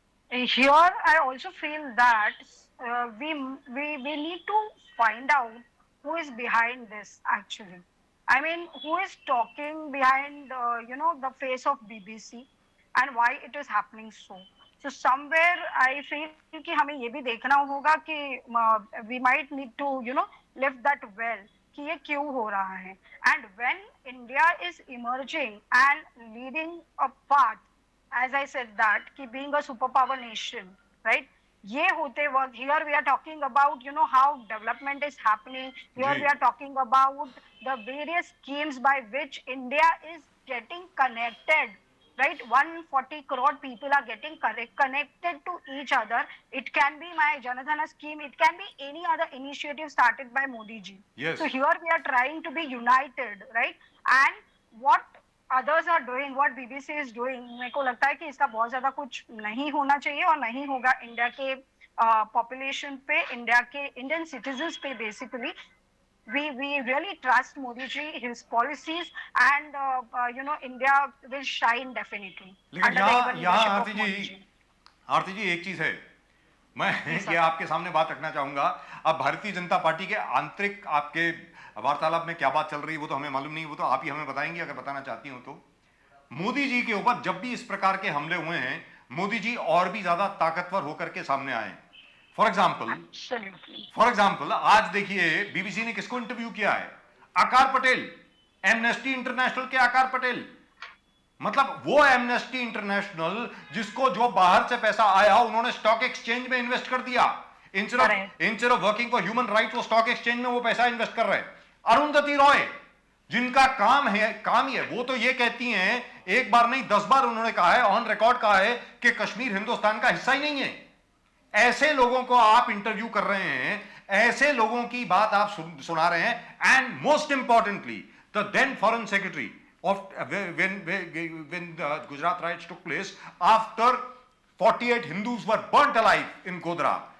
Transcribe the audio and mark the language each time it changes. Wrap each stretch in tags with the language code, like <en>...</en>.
<en>Here, I also feel that we need to find out who is behind this actually. I mean, who is talking behind, the face of BBC and why it is happening so. So somewhere I feel</en> <hi>कि हमें ये भी देखना होगा कि</hi> <en>we might need to, lift that well</en> <hi>कि ये क्यों हो रहा है.</hi> <en>And when India is emerging and leading a path, as I said that, कि being a superpower nation, right?</en> <hi>ये होते वक्त,</hi> <en>here we are talking about, how development is happening. Here we are talking about the various schemes by which India is getting connected, right? 140 crore people are getting connected to each other. It can be my Janadhana scheme. It can be any other initiative started by Modi ji. Yes. So here we are trying to be united, right? And what others are doing, what BBC is doing,</en> <hi>मेरे को लगता है कि इसका बहुत ज्यादा कुछ नहीं होना चाहिए और नहीं होगा इंडिया के पॉपुलेशन पे, इंडिया के इंडियन सिटीजन्स पे.</hi> <en>Basically we really trust Modi ji, his policies, and India will shine definitely.</en> <hi>लेकिन यहाँ आरती जी एक चीज है, मैं ये आपके सामने बात रखना चाहूंगा. अब भारतीय जनता पार्टी के आंतरिक आपके वार्तालाप में क्या बात चल रही है वो तो हमें मालूम नहीं, वो तो आप ही हमें बताएंगे अगर बताना चाहती हो तो. मोदी जी के ऊपर जब भी इस प्रकार के हमले हुए हैं, मोदी जी और भी ज्यादा ताकतवर होकर के सामने आए.</hi> <en>for example</en> <hi>आज देखिए बीबीसी ने किसको इंटरव्यू किया है? आकार पटेल, एमनेस्टी इंटरनेशनल के आकार पटेल. मतलब वो एमनेस्टी इंटरनेशनल जिसको जो बाहर से पैसा आया उन्होंने स्टॉक एक्सचेंज में इन्वेस्ट कर दिया.</hi> <en>instead of working for human right</en> <hi>वो स्टॉक एक्सचेंज में वो पैसा इन्वेस्ट कर रहे हैं. अरुंधति रॉय जिनका काम ही है, वो तो ये कहती हैं, एक बार नहीं 10 बार उन्होंने कहा है, ऑन रिकॉर्ड कहा है कि कश्मीर हिंदुस्तान का हिस्सा ही नहीं है. ऐसे लोगों को आप इंटरव्यू कर रहे हैं, ऐसे लोगों की बात आप सुना रहे हैं.</hi> <en>And most importantly the then foreign secretary of when the Gujarat riots took place, after 48 Hindus were burnt alive in Godhra.</en>